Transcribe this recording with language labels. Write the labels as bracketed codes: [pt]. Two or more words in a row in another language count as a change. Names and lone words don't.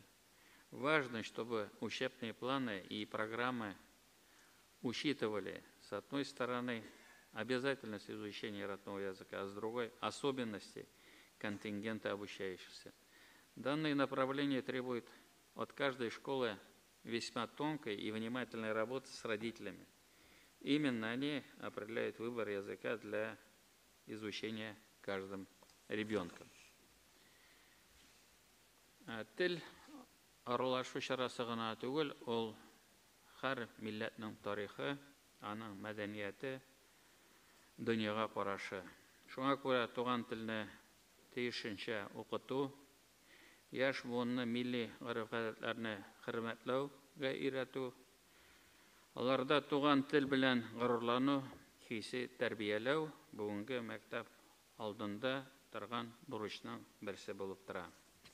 [ru] Важно, чтобы учебные планы и программы учитывали, с одной стороны, обязательность изучения родного языка, а с другой – особенности контингента обучающихся. Данные направления требуют от каждой школы весьма тонкой и внимательной работы с родителями. Именно они определяют выбор языка для изучения каждым ребенком. [tt] Тел аралашу чарасы гына түгел, ул һәр милләтнең тарихы, аның мәдәнияте, дөньяга карашы. Шуңа күрә туган телне тиешенчә укыту, яшь буынны милли гореф-гадәтләрне хөрмәтләүгә өйрәтү, аларда туган тел белән горурлану хисе тәрбияләү бүгенге мәктәп алдында торган бурычның берсе булып тора.